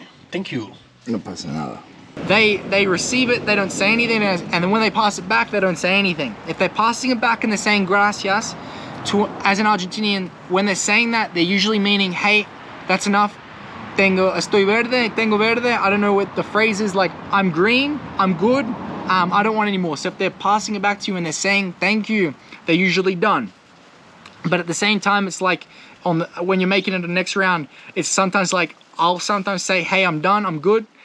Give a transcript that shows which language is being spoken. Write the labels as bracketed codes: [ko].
[en] Thank you. [es] No pasa nada. [en] They receive it, they don't say anything, and then when they pass it back, they don't say anything. If they're passing it back and they're saying gracias, as an Argentinian, when they're saying that, they're usually meaning, hey, that's enough. [es] Estoy verde, tengo verde. [en] I don't know what the phrase is, like, I'm green, I'm good, I don't want any more. So if they're passing it back to you and they're saying thank you, they're usually done. But at the same time, it's like when you're making it the next round, it's sometimes like I'll sometimes say, hey, I'm done, I'm good.